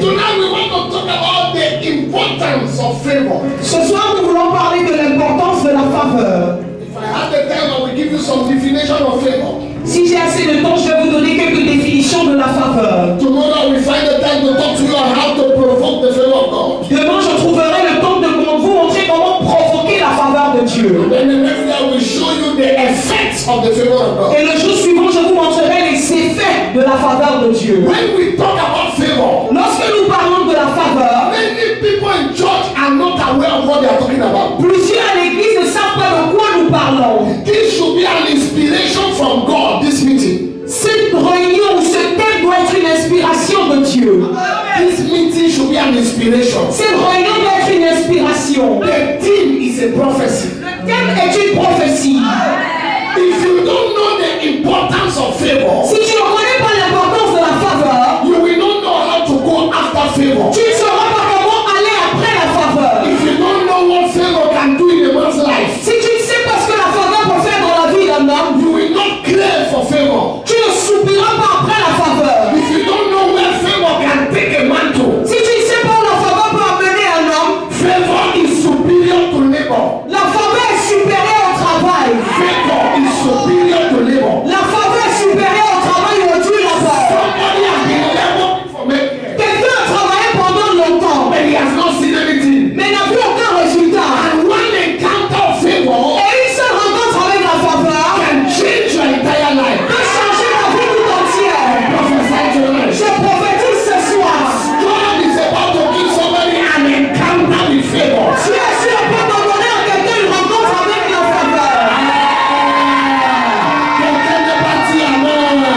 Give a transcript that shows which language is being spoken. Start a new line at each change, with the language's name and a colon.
English: Tonight we want to talk about the importance of favor.
French: Ce soir, nous voulons parler de l'importance de la faveur.
English: If I had the time, I will give you some definition of favor.
French: Si j'ai assez de temps, je vais vous donner quelques définitions de la faveur.
English: Tomorrow we find the time to talk to you on how to provoke the favor of God.
French: Demain, je trouverai le temps de vous montrer comment provoquer la faveur de Dieu.
English: Then the next day I will show you the effects of the favor of God.
French: Et le jour suivant, je vous montrerai les effets de la faveur de Dieu.
English: When we talk about favor,
French: Lorsque nous parlons de la faveur,
English: many people in church are not aware of what they are talking about.
French: plusieurs à l'église ne savent pas de quoi nous parlons.
English: This should be an inspiration from God, this meeting.
French: Cette réunion ou ce thème doit être une inspiration de Dieu.
English: This meeting should be an inspiration.
French: Cette réunion doit être une inspiration.
English: The theme is a prophecy.
French: Le thème est une prophétie.
English: If you don't know the importance of favor,
French: Si tu ne connais pas l'importance de la faveur,
English: you will not know how to go after favor.
French: tu ne sauras pas comment aller après la faveur.
English: If you don't know what favor can do in a man's life,
French: Si tu ne sais pas ce que la faveur peut faire dans la vie d'un homme,
English: you will not crave for favor.
French: tu ne soupiras pas après la faveur.
English: If you don't know where favor can take a man to,
French: Si tu ne sais pas où la faveur peut amener un homme,
English: favor is superior to labor.
French: la faveur est supérieure au travail.
English: Favor is superior to labor.
French: La faveur est supérieure au travail où tu labores.
English: Somebody has been laboring for many years,
French: Quelqu'un a travaillé pendant longtemps,
English: but he has not seen anything.
French: mais n'a vu aucun résultat.
English: And one encounter of favor
French: Et une seule rencontre avec la faveur
English: can change your entire life.
French: peut changer ta vie tout entière.
English: Prophesy tonight.
French: Je prophétise ce soir.
English: God is about to give somebody an encounter with favor.
French: Tu es sur le point de donner à quelqu'un une rencontre avec la faveur. Quelqu'un n'est pas dit amen.